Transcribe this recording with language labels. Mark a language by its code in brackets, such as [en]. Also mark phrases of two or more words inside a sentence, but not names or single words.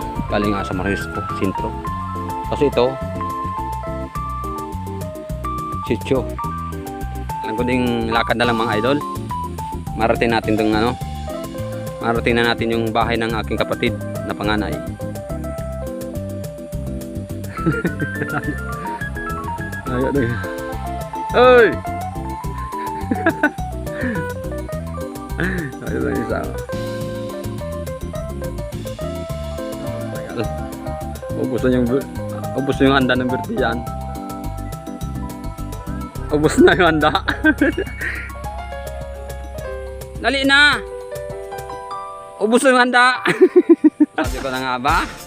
[tl] Galing nga sa Marisco, sentro. Kasi ito, sitio. Alam ko ding lakad na lang mga idol. Marating natin itong ano. Marating na natin yung bahay ng aking kapatid na panganay. [id] Ayo deh. Oi. Ayo deh isa. [tl] Ubos na yung handa ng birthday yan. Ubos na yung handa. Dali na. Ubos na yung handa. Sabi ko na nga ba?